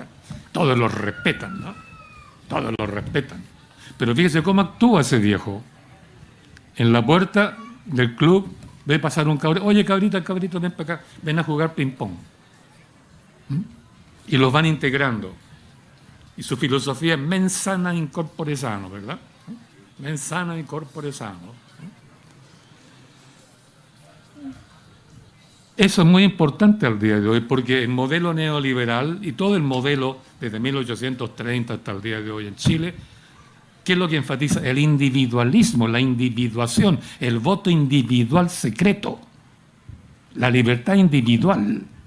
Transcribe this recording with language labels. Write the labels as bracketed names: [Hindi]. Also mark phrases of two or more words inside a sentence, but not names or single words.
[Spanish] Todos los respetan, ¿no? Todos los respetan. Pero fíjese cómo actúa ese viejo. En la puerta del club ve pasar un cabrito. Oye, cabrito, ven para acá, ven a jugar ping-pong. Y los van integrando. Y su filosofía es [Latin] mens sana in corpore sano, [Spanish] ¿verdad? [Latin] Mens sana in corpore sano. [Spanish] Eso es muy importante al día de hoy, porque el modelo neoliberal y todo el modelo desde 1830 hasta el día de hoy en Chile, ¿qué es lo que enfatiza? El individualismo, la individuación, el voto individual secreto, la libertad individual.